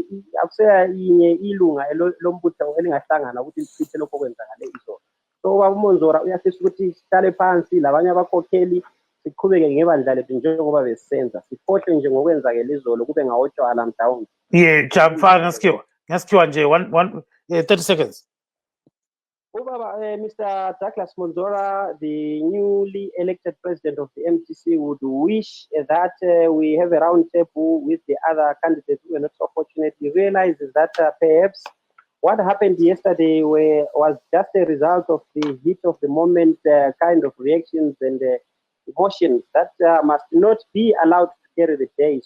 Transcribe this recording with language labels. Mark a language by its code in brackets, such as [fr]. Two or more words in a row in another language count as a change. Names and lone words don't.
[nd] yinye ilunga lombutho elingahlangana ukuthi lichithe lokho kwenzakale izolo so ubaba uMonzora uyafisa ukuthi sihlale phansi labanye abakhokheli siqhubeke ngebandla lethu njengoba besisenza sikhohle nje ngokwenzakele izolo kube ngawotshwala mhlawumbe. Yeah, ngasikiwa nje 30 seconds. Ubaba, Mr. Douglas Monzora, [en] the newly elected president of the MDC, would wish that we have a round table with the other candidates who were not so fortunate. He realizes that perhaps what happened yesterday was just a result of the heat of the moment kind of reactions and emotions that must not be allowed to carry the day.